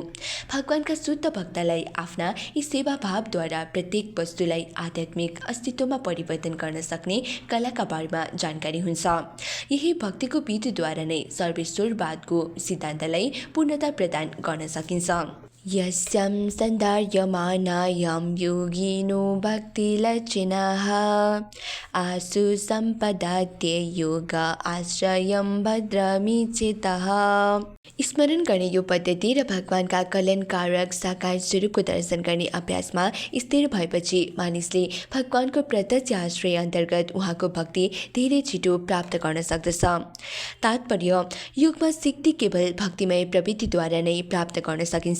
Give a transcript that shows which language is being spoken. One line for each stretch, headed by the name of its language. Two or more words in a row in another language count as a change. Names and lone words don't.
Nepali: भगवानका शुद्ध भक्तलाई आफ्ना यी सेवाभावद्वारा प्रत्येक वस्तुलाई आध्यात्मिक अस्तित्वमा परिवर्तन गर्न सक्ने कलाका बारेमा जानकारी हुन्छ। यही भक्तिको विधिद्वारा नै सर्वेश्वरवादको सिद्धान्तलाई पूर्णता प्रदान गर्न सकिन्छ।
Sanskrit: यस्यां सन्धार्यमानायां योगिनो भक्तिलक्षिणः आसु सम्पदाते योग आश्रयं भद्रमीचितः।
Nepali: स्मरण गर्ने यो पद्धति र भगवानका कल्याणकारक साकार स्वरूपको दर्शन गर्ने अभ्यासमा स्थिर भएपछि मानिसले भगवानको प्रत्यक्ष आश्रय अन्तर्गत उहाँको भक्ति धेरै छिटो प्राप्त गर्न सक्दछ। तात्पर्य, योगमा सिद्धि केवल भक्तिमय प्रवृत्तिद्वारा नै प्राप्त गर्न सकिन्छ।